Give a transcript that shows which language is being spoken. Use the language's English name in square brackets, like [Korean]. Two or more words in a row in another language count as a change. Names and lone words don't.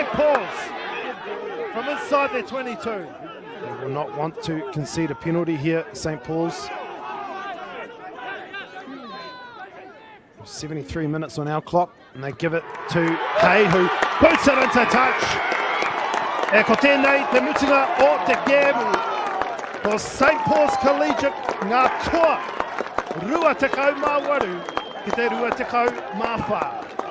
[English] Paul's from inside their 22. They will not want to concede a penalty here, St. Paul's. 73 minutes on our clock, and they give it to Hay, who puts it into touch. [Māori] E ko tēnei te mutinga o te [English] game for St. Paul's Collegiate, [Māori] ngā toa rua te kau mā waru ki te rua te kau mā whā.